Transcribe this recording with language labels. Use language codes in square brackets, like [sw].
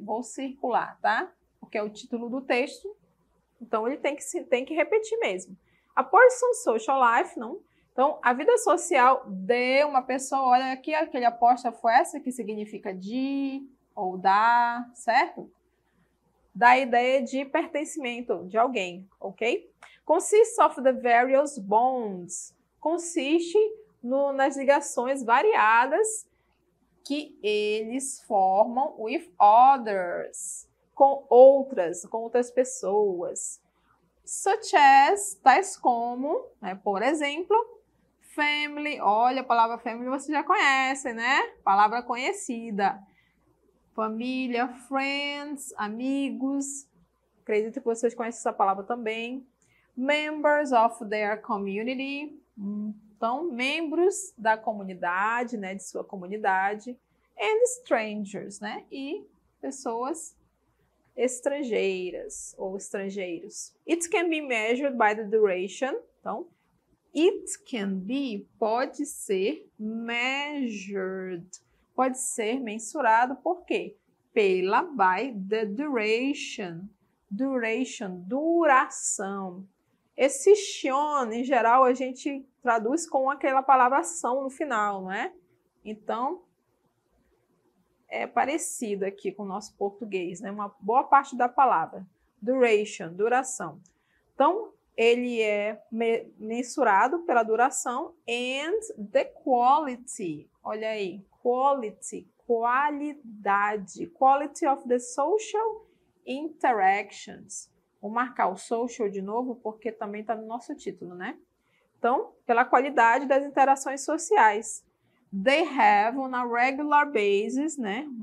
[pt] Vou circular, tá? Porque é o título do texto, então ele tem que repetir mesmo. [en] A person social life, [pt] não? Então, a vida social de uma pessoa, olha aqui, aquele apóstrofo essa que significa de ou da, certo? Da ideia de pertencimento de alguém, ok? [en] Consists of the various bonds. [pt] Consiste nas ligações variadas que eles formam [en] with others, [pt] com outras pessoas. [en] Such as, [pt] tais como, né, por exemplo, family, olha, a palavra family você já conhece, né? Palavra conhecida. Família, friends, amigos. Acredito que vocês conhecem essa palavra também. [en] Members of their community. [pt] Então, membros da comunidade, né? De sua comunidade. [en] And strangers, [pt] né? E pessoas estrangeiras ou estrangeiros. [en] It can be measured by the duration. [pt] Então, [en] it can be [pt] pode ser measured, pode ser mensurado por quê? Pela [en] by the duration, [pt] duração. Esse tion, em geral, a gente traduz com aquela palavra ação no final, não é? Então, é parecido aqui com o nosso português, né? Uma boa parte da palavra. Duration, duração. Então, ele é mensurado pela duração [en] and the quality. [pt] Olha aí, quality, qualidade. [en] Quality of the social interactions. [pt] Vou marcar o social de novo porque também está no nosso título, né? Então, pela qualidade das interações sociais. [en] They have on a regular basis, né?